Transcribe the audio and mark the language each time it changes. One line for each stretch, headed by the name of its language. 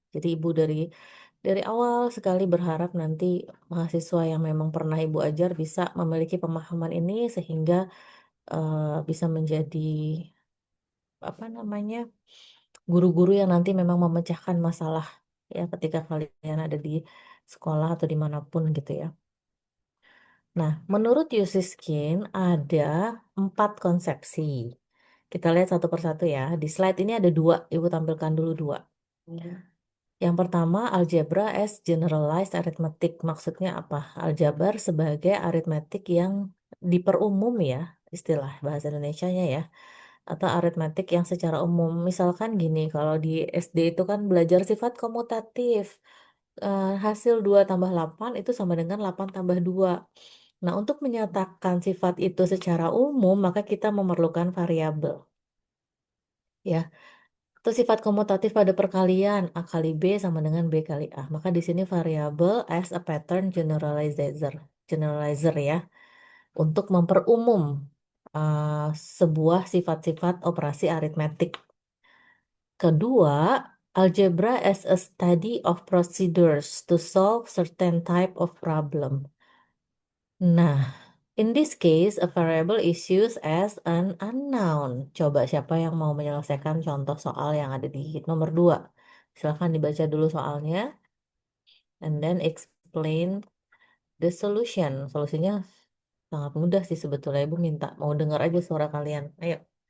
Indonesian: Jadi ibu dari awal sekali berharap nanti mahasiswa yang memang pernah ibu ajar bisa memiliki pemahaman ini sehingga bisa menjadi apa namanya guru-guru yang nanti memang memecahkan masalah ya ketika kalian ada di sekolah atau dimanapun gitu ya. Nah, menurut Yusiskin ada 4 konsepsi. Kita lihat satu persatu ya. Di slide ini ada 2, ibu tampilkan dulu 2. Yang pertama,
English: algebra as generalized arithmetic.
Indonesian: Maksudnya apa? Aljabar sebagai aritmetik yang diperumum ya, istilah bahasa Indonesianya ya. Atau aritmetik yang secara umum. Misalkan gini, kalau di SD itu kan belajar sifat komutatif. Hasil 2 tambah 8 itu sama dengan 8 tambah 2. Nah, untuk menyatakan sifat itu secara umum, maka kita memerlukan variabel. Ya, atau sifat komutatif pada perkalian A kali B sama dengan B kali A. Maka di sini variabel
English: as a pattern generalizer
Indonesian: ya, untuk memperumum uh, sebuah sifat-sifat operasi aritmetik. Kedua,
English: algebra as a study of procedures to solve certain type of problem. Nah, in this case, a variable is used as an unknown.
Indonesian: Coba siapa yang mau menyelesaikan contoh soal yang ada di nomor 2? Silahkan dibaca dulu soalnya,
English: and then explain the solution.
Indonesian: Solusinya sangat mudah sih sebetulnya. Ibu minta, mau dengar aja suara kalian. Ayo.